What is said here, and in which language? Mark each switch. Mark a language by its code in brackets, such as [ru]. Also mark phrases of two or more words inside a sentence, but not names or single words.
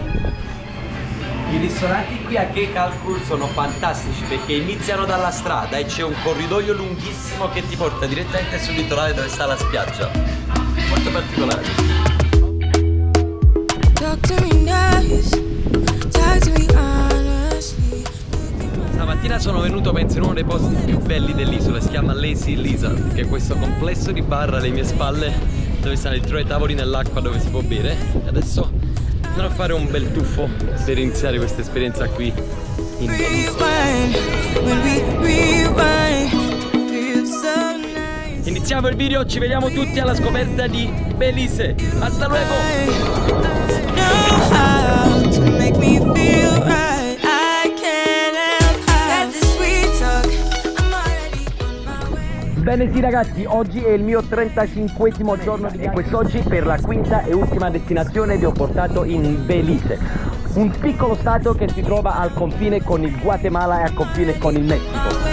[it] I ristoranti qui a Caye Caulker sono fantastici perché iniziano dalla strada e c'è un corridoio lunghissimo che ti porta direttamente sul litorale dove sta la spiaggia. Molto particolare. [en] Talk to me nice. Talk to me honestly. [it] Stamattina sono venuto penso in uno dei posti più belli dell'isola, si chiama Lazy Lizard, che è questo complesso di bar alle mie spalle dove stanno i 3 tavoli nell'acqua dove si può bere. E adesso andrò a fare un bel tuffo per iniziare questa esperienza qui in Belize. Iniziamo il video, ci vediamo tutti alla scoperta di Belize. [es] Hasta luego! [it] Bene sì ragazzi, oggi è il mio 35esimo giorno di viaggio e quest'oggi per la quinta e ultima destinazione vi ho portato in Belize, un piccolo stato che si trova al confine con il Guatemala e al confine con il Messico.